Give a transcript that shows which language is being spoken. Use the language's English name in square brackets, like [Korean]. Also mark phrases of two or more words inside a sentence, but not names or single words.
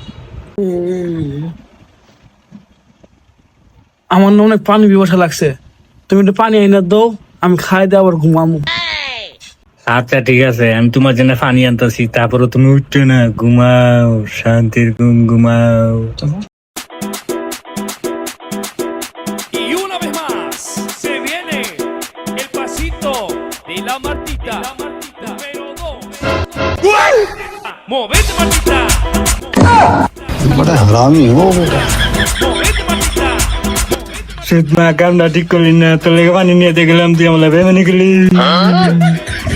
[Bangla] আমার না অনেক পানি পিপাসা লাগছে, তুমি একটু পানি আইনা দাও, আমি খাই দিয়ে আবার ঘুমামু। আচ্ছা ঠিক আছে, আমি তোমার জন্য পানি আনতেছি, তারপরে তুমি উঠছো না, ঘুমাও, শান্তির ঘুম ঘুমাও। [Spanish] Y una vez más se viene el pasito de la Martita. Número 2. ¡Movete, Martita! [Hindi] बड़ा हरामी हो बेटा। [Spanish] ¡Movete, Martita! [Bangla] সুদ মা কামটা ঠিক করলি না, তোর লেগে পানি নিয়ে গেলাম, তুই আমার বেমানি করলি।